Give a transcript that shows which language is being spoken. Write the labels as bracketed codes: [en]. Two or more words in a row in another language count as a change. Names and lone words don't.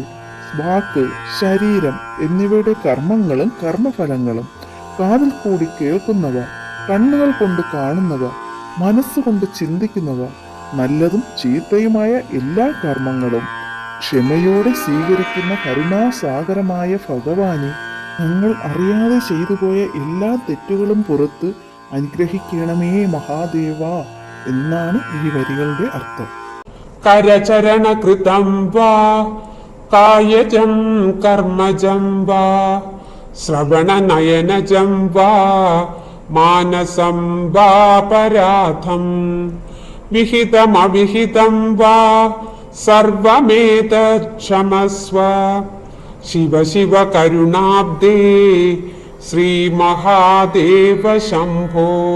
[ml] വാക്ക്, ശരീരം എന്നിവയുടെ കർമ്മങ്ങളും കർമ്മഫലങ്ങളും, കാതിൽ കൂടി കേൾക്കുന്നവ, കണ്ണുകൾ കൊണ്ട് കാണുന്നവ, മനസ്സുകൊണ്ട് ചിന്തിക്കുന്നവ, നല്ലതും ചീത്തയുമായ എല്ലാ കർമ്മങ്ങളും ക്ഷമയോടെ സ്വീകരിക്കുന്ന കരുണാസാഗരമായ ഭഗവാനെ ഞങ്ങൾ അറിയാതെ ചെയ്തുപോയ എല്ലാ തെറ്റുകളും പുറത്ത് അനുഗ്രഹിക്കണമേ മഹാദേവ എന്നാണ് ഈ വരികളുടെ അർത്ഥം. [sa] करचरणकृतं वा कायजं कर्मजं वा श्रवणनयनजं वा मानसं वापराधं विहितमविहितं वा सर्वमेतच्छमस्व शिव शिव करुणाब्दे श्रीमहादेव शम्भो।